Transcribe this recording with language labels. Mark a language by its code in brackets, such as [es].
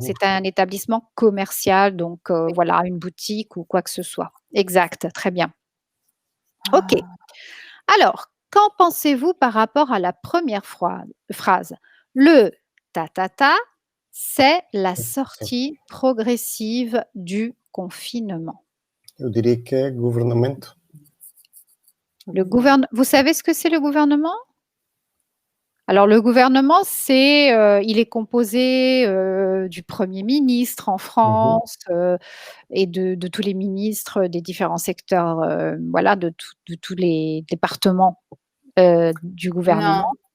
[fr] C'est un établissement commercial, donc voilà, une boutique ou quoi que ce soit. Exact, très bien. OK. Alors, qu'en pensez-vous par rapport à la première phrase? Le ta, c'est la sortie progressive du confinement. [pt] Eu diria que é governamento. [fr] Vous savez ce que c'est le gouvernement? Alors le gouvernement, il est composé, du Premier ministre en France, et de tous les ministres des différents secteurs, voilà, de tous les départements, du gouvernement.